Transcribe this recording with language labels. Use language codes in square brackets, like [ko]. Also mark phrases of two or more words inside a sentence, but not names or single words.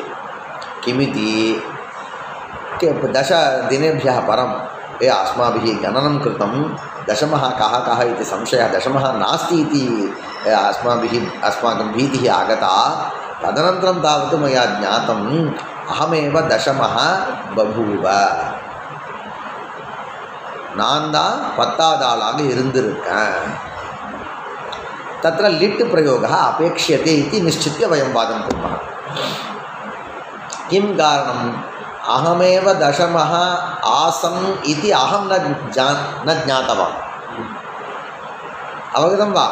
[sa] किमिति, 10 दिनेभ्यः परं अस्माभिः गणनं कृतं, दशमः कः इति संशयः, दशमः नास्ति इति अस्माकं भीतिः आगता। तदनन्तरं तावत् मया ज्ञातम् अहमेव दशमः बभूव, [ta] நான் தான் 10வது ஆளாக இருந்திருக்கேன். [sa] तत्र लिट् प्रयोगः अपेक्ष्यते इति निश्चित्य वयं वादं कुर्मः। किं कारणम्, अहमेव दशमः आसम् इति अहं न ज्ञातवान्। अवगतं वा?